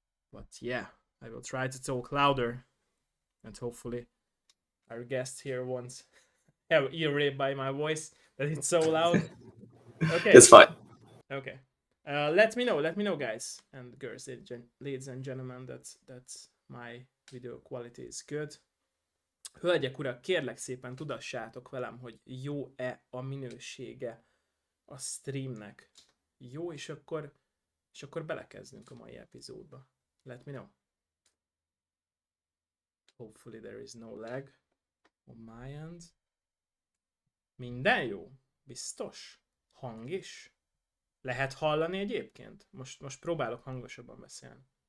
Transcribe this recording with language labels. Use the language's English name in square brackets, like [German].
[English] But yeah, I will try to talk louder, and hopefully our guest here won't have ear rape by my voice that it's so loud. Okay. It's fine. Okay. Let me know, guys and girls, ladies and gentlemen, that my video quality is good. [Hungarian] Hölgyek, urak, kérlek szépen tudassátok velem, hogy jó-e a minősége a streamnek. Jó, és akkor belekezdünk a mai epizódba. [English] Let me know. Hopefully there is no lag on my end. [Hungarian] Minden jó? Biztos? Hang is? Lehet hallani egyébként? Most próbálok hangosabban beszélni.